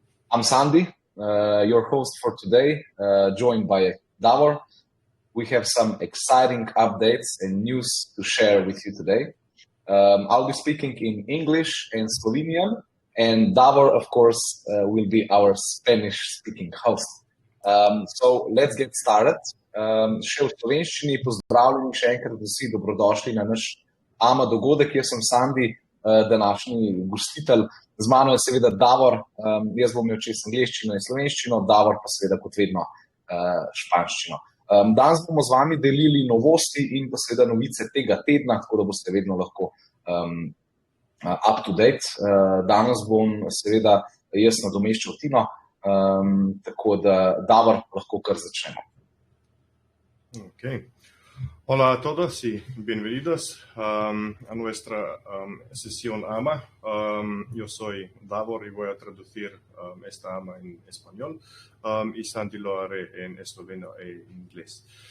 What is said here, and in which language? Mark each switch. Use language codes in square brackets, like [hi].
[en] I'm Sandy, your host for today, joined by Davor. We have some exciting updates and news to share with you today. I'll be speaking in English and Slovenian, and Davor, of course, will be our Spanish-speaking host. So let's get started. [sl] Še v slovenščini, pozdravljeni še enkrat vsi, dobrodošli na naš AMA dogodek. Jaz sem Sandy, današnji gostitelj. Z mano je seveda Davor, jaz bom imel čez angleščino in slovenščino, Davor pa seveda kot vedno španščino. Danes bomo z vami delili novosti in pa seveda novice tega tedna, tako da boste vedno lahko [en] up to date. [sl] Danes bom seveda jaz nadomeščal Tino, tako da Davor, lahko kar začnemo. Ok. [es] Hola a todos y bienvenidos a nuestra sesión AMA. Yo soy Davor y voy a traducir esta AMA en español y Sandy lo haré en esloveno e inglés.